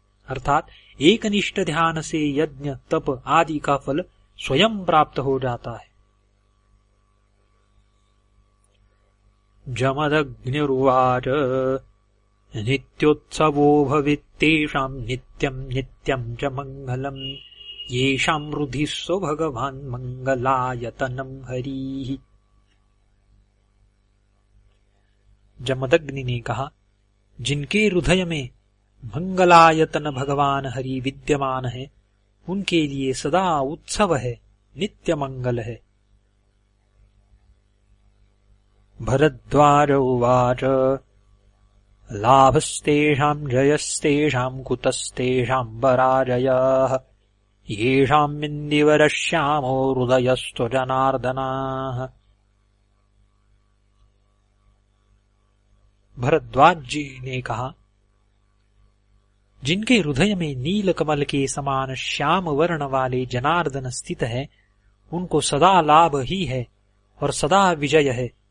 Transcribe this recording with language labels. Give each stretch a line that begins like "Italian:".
Hindi: अर्थात एकनिष्ठ ध्यान से यज्ञ, तप आदि का फल स्वयं प्राप्त हो जाता है।
Sanskrit: जमदग्निरुवाच नित्योत्सवो भवेत्तेषां नित्यं नित्यं च मंगलम् येषां हृदि सो भगवान् मंगलायतनं हरिः।
Hindi: जमदग्नि ने कहा, जिनके हृदय में मंगलायतन भगवान हरि विद्यमान है, उनके लिए सदा उत्सव है, नित्य मंगल है।
Sanskrit: भरद्वाज उवाच लाभस्तेषां जयस्तेषां कुतस्तेषां पराजयः येषां इन्दिवरश्यामो हृदयस्थो जनार्दनाः।
Hindi: भरद्वाज जी ने कहा, जिनके हृदय में नील कमल के समान श्याम वर्ण वाले जनार्दन स्थित है, उनको सदा लाभ ही है और सदा विजय है।